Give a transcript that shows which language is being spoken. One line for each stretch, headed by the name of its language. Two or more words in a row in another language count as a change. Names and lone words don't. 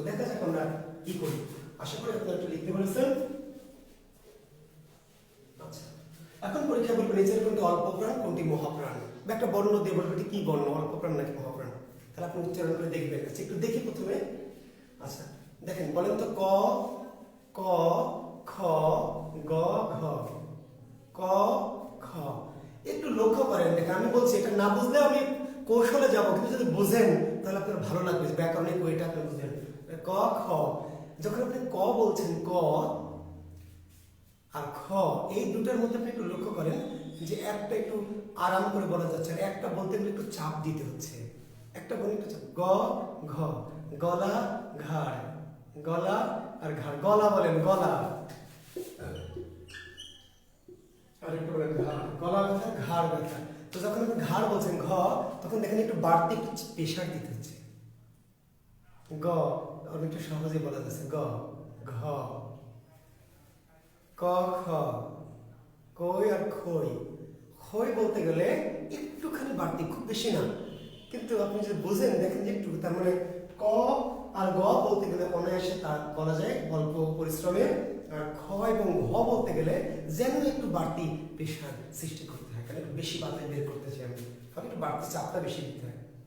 Bangla: দেখা যাক আমরা কি করি। আশা করি আপনারা একটু লিখতে পেরেছেন। আচ্ছা, এখন পরীক্ষা বলবেন নিচের কোনটি অল্প প্রাণ কোনটি মহাপ্রাণ, বা একটা বর্ণ দিয়ে বলবেন এটি কি বর্ণ, অল্প প্রাণ নাকি মহাপ্রাণ। তাহলে আপনি উচ্চারণ করে দেখবেন। আচ্ছা, একটু দেখি প্রথমে। আচ্ছা দেখেন, বলেন তো ক, ক, খ, গ, ঘ, ক, খ। একটু লক্ষ্য করেন, দেখেন আমি বলছি, এটা না বুঝলে আমি কৌশলে যাবো, কিন্তু যদি বুঝেন তাহলে আপনার ভালো লাগবে, ব্যাকরণিক ওইটা আপনি বুঝলেন। ক, খ, যখন আপনি ক বলছেন, ক আর খ, এই দুটার মধ্যে আপনি একটু লক্ষ্য করেন যে একটা একটু আরাম করে বলা যাচ্ছে, আর একটা বলতে গেলে একটু চাপ দিতে হচ্ছে। একটা বলে একটু চাপ। গ, ঘ, গলা, ঘাড়, গলা আর ঘাড়। গলা বলেন, গলা, আর একটু বলেন ঘাড়, গলা ব্যথা, ঘাড় ব্যথা। তো যখন আপনি ঘাড় বলছেন ঘ, তখন দেখেন একটু বাড়তি একটু প্রেশার দিতে হচ্ছে। গ অনেকটা সহজে বলা যাচ্ছে। গ, ঘ, ক, খ, কই আর খই। খই বলতে গেলে একটুখানি বাড়তি, খুব বেশি না, কিন্তু আপনি যদি বুঝেন দেখেন যে একটু, তার মানে ক আর গ বলতে গেলে অনায়াসে তার বলা যায় অল্প পরিশ্রমে, আর খ এবং ঘ বলতে গেলে যেন একটু বাড়তি প্রেশার সৃষ্টি করতে হয়, কারণ একটু বেশি বাতাস বের করতে চাই আমি, ফলে একটু বাড়তি চাপটা বেশি দিতে হয়।